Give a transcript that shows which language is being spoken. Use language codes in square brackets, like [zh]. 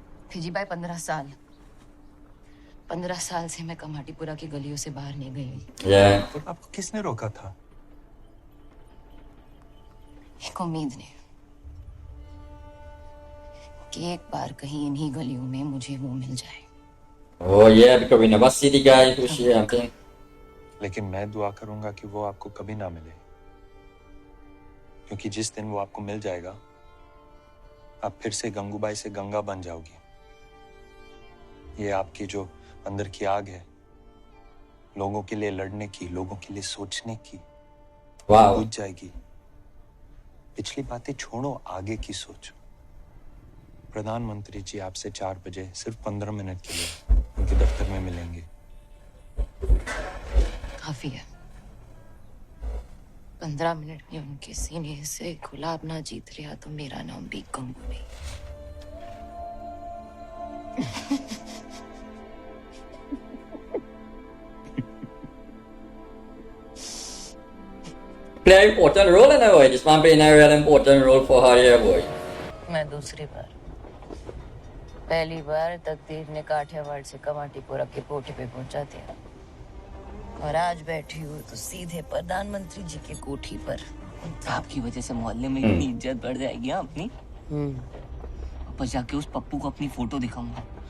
[hi] Fiji भाई, 15 साल से मैं कमाटीपुरा की गलियों से बाहर नहीं गई। [en] Yeah. [hi] तो आपको किसने रोका था? एक उम्मीद ने कि एक बार कहीं इन्हीं गलियों में मुझे वो मिल जाए। [en] Oh yeah, because we never see the guy who she I think. [hi] लेकिन मैं दुआ करूंगा कि वो आपको कभी ना मिले, क्योंकि जिस दिन वो आपको मिल जाएगा, आप फिर से गंगूबाई से गंगा बन जाओगी। ये आपकी जो अंदर की आग है, लोगों के लिए लड़ने की, लोगों के लिए सोचने की। [en] Wow. [hi] बुझ जाएगी। पिछली बातें छोड़ो, आगे की सोचो। प्रधानमंत्री जी आपसे 4 बजे सिर्फ 15 मिनट के लिए उनके दफ्तर में मिलेंगे। काफी है। 15 मिनट में उनके सीने से गुलाब ना जीत लिया तो मेरा नाम भी गंगू नहीं। [en] Play an important role in a way. This man playing a real important role for her here, boy. [hi] मैं दूसरी बार, पहली बार तकदीर ने काठियावाड़ से कमाटीपुरा के कोठे पे पहुंचा दिया और आज बैठी हूँ तो सीधे प्रधानमंत्री जी की कोठी पर। आपकी वजह से मोहल्ले में इतनी इज्जत बढ़ जाएगी अपनी। ऊपर जाके उस पप्पू को अपनी फोटो दिखाऊंगा।